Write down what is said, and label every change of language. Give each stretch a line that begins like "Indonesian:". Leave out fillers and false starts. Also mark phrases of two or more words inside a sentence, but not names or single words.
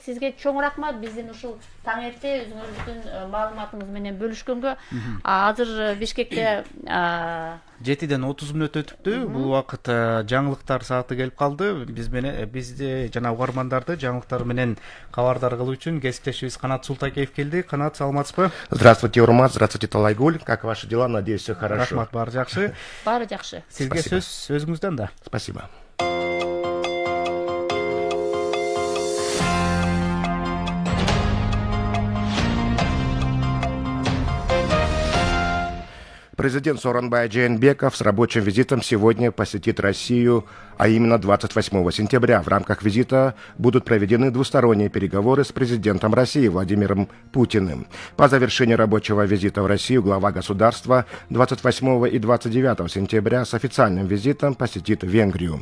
Kyrgyz: Сизге чоң рахмат биздин ушул таң эрте өзүңүздүн маалыматыңыз менен бөлүшкөнгө. Азыр Бишкекте 7-ден 30 мүнөт өтүптү. Бул убакыт жаңылыктар сааты келип калды. Бизди жана угармандарды жаңылыктар менен кабардар кылуу үчүн кесиптешибиз Канат Султакеев келди. Канат, саламатсызбы?
Russian: Здравствуйте, Урмат. Здравствуйте, Талайгуль. Как ваши дела? Надеюсь, все хорошо.
Kyrgyz: Рахмат, баары жакшы. Баары жакшы. Сизге сөз өзүңүздөн да.
Russian: Спасибо. Президент Сооронбай Жээнбеков с рабочим визитом сегодня посетит Россию, а именно 28 сентября. В рамках визита будут проведены двусторонние переговоры с президентом России Владимиром Путиным. По завершении рабочего визита в Россию глава государства 28 и 29 сентября с официальным визитом посетит Венгрию.